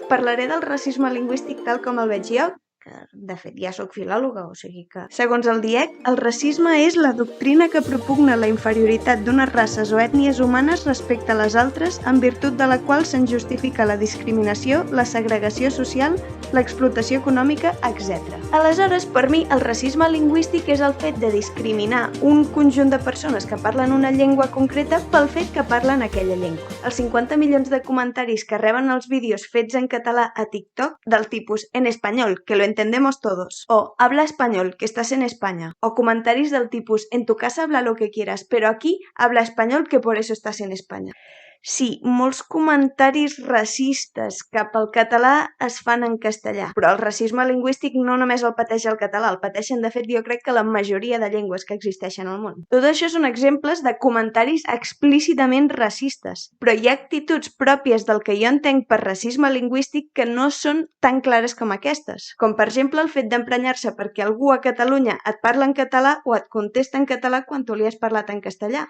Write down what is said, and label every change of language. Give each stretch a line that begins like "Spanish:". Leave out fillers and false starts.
Catalan: Parlaré del racisme lingüístic tal com el veig jo, que de fet ja sóc filòloga, o sigui que, segons el DIEC, el racisme és la doctrina que propugna la inferioritat d'unes races o ètnies humanes respecte a les altres, en virtut de la qual se'n justifica la discriminació, la segregació social, l'explotació econòmica, etc. Aleshores, per mi, el racisme lingüístic és el fet de discriminar un conjunt de persones que parlen una llengua concreta pel fet que parlen aquella llengua. Els 50 milions de comentaris que reben els vídeos fets en català a TikTok, del tipus en espanyol,
Spanish: que lo entendemos todos,
Catalan: o
Spanish: habla español, que estás en España,
Catalan: o comentaris del tipus
Spanish: en tu casa habla lo que quieras, pero aquí habla español, que por eso estás en España.
Catalan: Sí, molts comentaris racistes cap al català es fan en castellà, però el racisme lingüístic no només el pateix el català, el pateixen de fet jo crec que la majoria de llengües que existeixen al món. Tot això són exemples de comentaris explícitament racistes, però hi ha actituds pròpies del que jo entenc per racisme lingüístic que no són tan clares com aquestes, com per exemple el fet d'emprenyar-se perquè algú a Catalunya et parla en català o et contesta en català quan tu li has parlat en castellà.